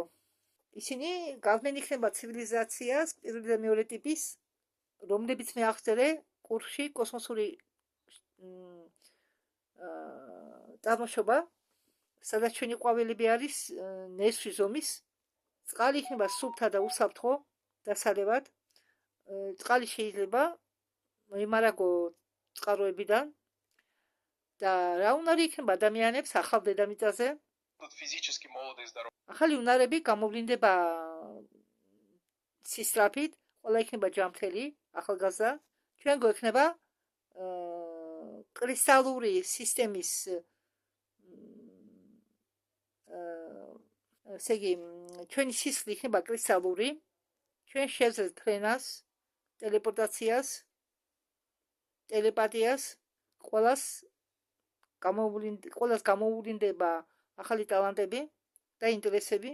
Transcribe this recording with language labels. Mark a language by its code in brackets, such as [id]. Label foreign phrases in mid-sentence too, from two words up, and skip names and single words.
[ka] ისინი გავლენ იქნება ცივილიზაციას პირველი და მეორე ტიპის, რომლებიც მე აღწერე კურსში კოსმოსური წარმოშობა, სადაც ჩვენი ყვავილები არის ნესვი ზომის, წყალი იქნება სუფთა და უსაფრთხო დასალევად. წყალი შეიძლება მოიმარაგო წყაროებიდან და რა უნარი იქნება ადამიანებს ახალ დედამიწაზე. [ru] Будут физически молоды и здоровы. [ka] ახალი უნარები გამოვლინდება სისწრაფით, ყველა იქნება ჯანმრთელი, ახალგაზრდა. ჩვენ გვექნება კრისტალური სისტემის ესე იგი, ჩვენი სისხლი იქნება კრისტალური, ჩვენ შევძლებთ ფრენას, ტელეპორტაციას, ტელეპათიას, ყველას გამოუვლინდება ახალი ტალანტები და ინტერესები.